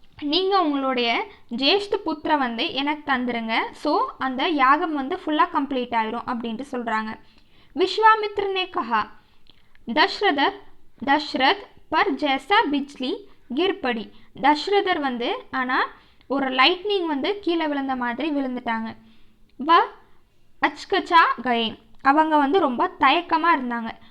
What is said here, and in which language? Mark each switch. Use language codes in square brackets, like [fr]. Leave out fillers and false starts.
[ta] நீங்கள் உங்களுடைய ஜேஷ்ட புத்திர வந்து எனக்கு தந்துருங்க, ஸோ அந்த யாகம் வந்து ஃபுல்லாக கம்ப்ளீட் ஆயிரும் அப்படின்ட்டு சொல்கிறாங்க. [hi] विश्वामित्र ने कहा दशरथ पर जैसा बिजली गिर पड़ी. [ta] தஷ்ரதர் வந்து ஆனால் ஒரு லைட்னிங் வந்து கீழே விழுந்த மாதிரி விழுந்துட்டாங்க. [hi] வ அச்கச்சா கயே, [ta] அவங்க வந்து ரொம்ப தயக்கமாக இருந்தாங்க.